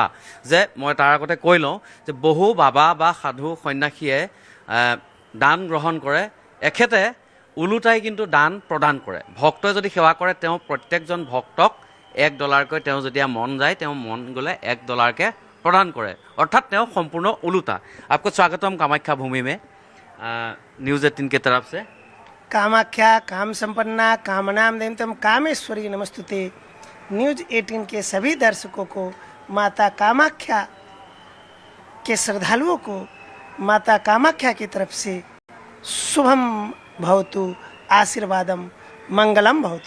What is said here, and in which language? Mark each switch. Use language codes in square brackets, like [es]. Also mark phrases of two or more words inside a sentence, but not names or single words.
[as] যে মই তাৰ আগতে কৈ লওঁ যে বহু বাবা বা সাধু সন্যাসীয়ে দান গ্ৰহণ কৰে, এখেতে ওলোটাই কিন্তু দান প্ৰদান কৰে। ভক্তই যদি সেৱা কৰে তেওঁ প্ৰত্যেকজন ভক্তক $1কৈ তেওঁ যেতিয়া মন যায়, তেওঁ মন গ'লে $1কে প্ৰদান কৰে, অৰ্থাৎ তেওঁ সম্পূৰ্ণ ওলোটা। [hi] आपको स्वागतम कामाख्या भूमि में। न्यूज़ 18 की तरफ से [sa] कामाख्या काम संपन्ना कामनाम देवतम कामेश्वरी नमस्तुते। [hi] न्यूज़ 18 के सभी दर्शकों को, माता कामाख्या के श्रद्धालुओं को माता कामाख्या की तरफ से [sa] शुभम भवतु, आशीर्वादम मंगलम भवतु।